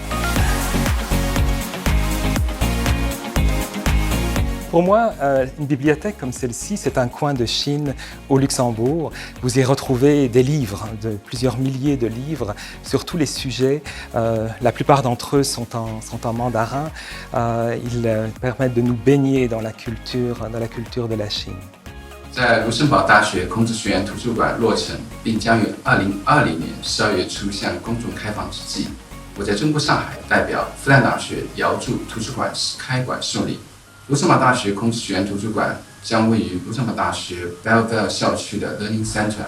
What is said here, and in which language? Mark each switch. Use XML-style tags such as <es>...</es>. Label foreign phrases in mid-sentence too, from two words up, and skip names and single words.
<fr>Pour moi, une bibliothèque comme celle-ci, c'est un coin de Chine au Luxembourg. Vous y retrouvez des livres, de plusieurs milliers de livres sur tous les sujets. La plupart d'entre eux sont en mandarin. Ils permettent de nous baigner dans la culture de la Chine.</fr> <zh>在卢森堡大学孔子学院图书馆落成，并将于2020年12月初向公众开放之际，我在中国上海代表复旦大学遥祝图书馆开馆顺利。卢森堡大学孔子学院图书馆将位于卢森堡大学 Belleval 校区的 Learning Center。</zh>